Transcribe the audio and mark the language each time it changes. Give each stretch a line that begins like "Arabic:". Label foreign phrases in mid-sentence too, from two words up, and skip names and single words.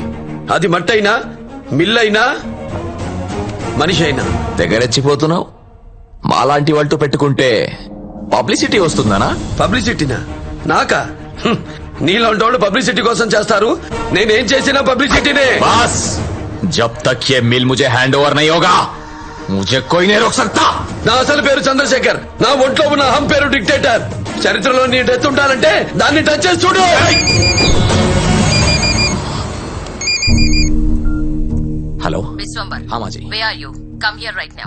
Telugu: అది మట్టైనా, మిల్లైనా, మనిషి అయినా. తెగరెచ్చిపోతున్నావు. మాలాంటి వాళ్ళతో పెట్టుకుంటే పబ్లిసిటీ వస్తుందనా? పబ్లిసిటీనా? నాకా? నీలాంటి వాళ్ళు పబ్లిసిటీ కోసం చేస్తారు. నేనేం చేసినా పబ్లిసిటీనే. బాస్,
Hindi: जब तक ये मिल मुझे हैंड ओवर नहीं होगा, मुझे कोई नहीं रोक सकता.
Telugu: నా అసలు పేరు చంద్రశేఖర్. నా ఒంట్లో ఉన్న అహం పేరు డిక్టేటర్. చరిత్రలో నీ డెత్ ఉండాలంటే దాన్ని టచ్ చేసి చూడు.
Hindi: हेलो
Telugu: విశ్వంబర్,
Hindi: हाँ माँ जी.
English: where are you? Come here right now.